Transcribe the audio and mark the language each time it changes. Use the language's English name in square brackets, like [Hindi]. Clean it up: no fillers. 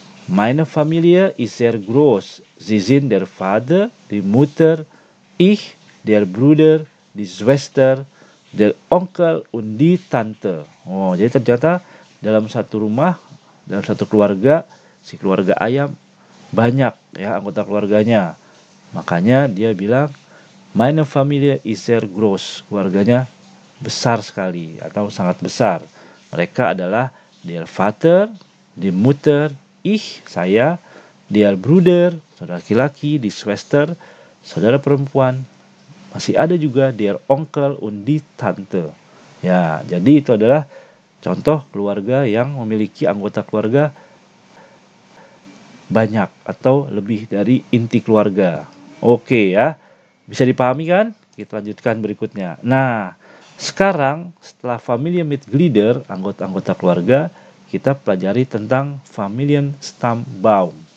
[German] Meine Familie ist sehr groß. Sie sind der Vater, die Mutter, ich, der Bruder, die Schwester, der Onkel und die Tante. [Indonesian] Oh, jadi ternyata dalam satu rumah, dalam satu keluarga, si keluarga ayam banyak ya anggota keluarganya. Makanya dia bilang, [German] meine Familie ist sehr groß. [Indonesian] Keluarganya besar sekali atau sangat besar. Mereka adalah [German] der Vater, die Mutter, ich, saya, der Bruder, [Indonesian] saudara laki-laki, [German] die Schwester, [Indonesian] saudara perempuan. Masih ada juga [German] der Onkel und die Tante. [Indonesian] Ya, jadi itu adalah contoh keluarga yang memiliki anggota keluarga banyak atau lebih dari inti keluarga. Oke ya, bisa dipahami kan? Kita lanjutkan berikutnya. Nah, sekarang setelah Familienmitglieder, anggota-anggota keluarga, kita pelajari tentang Familienstammbaum.